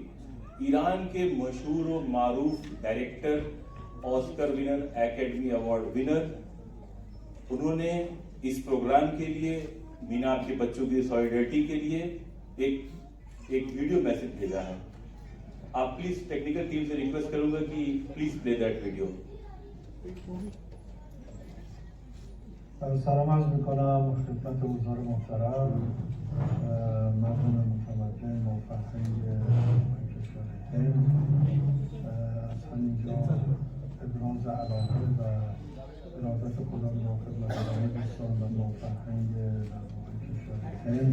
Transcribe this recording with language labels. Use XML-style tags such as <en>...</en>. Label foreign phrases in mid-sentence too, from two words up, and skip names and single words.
<hi>ईरान के मशहूर और मारूफ डायरेक्टर, ऑस्कर विनर,</hi> <en>Academy Award winner,</en> <hi>उन्होंने इस प्रोग्राम के लिए, मीनाब के बच्चों की सॉलिडरिटी के लिए एक</hi> <en>video message</en> <hi>भेजा है। आप प्लीज</hi> <en>technical team</en> <hi>से रिक्वेस्ट करूंगा कि प्लीज</hi> <en>play that video.</en> <fa>سلام عرض میکنم خدمت حضار محترم، مردم متمدن با فرهنگ کشور هند. از همینجا ابراز علاقه و ارادت خودم با خدمت همه دوستان و با فرهنگ کشور هند.</fa>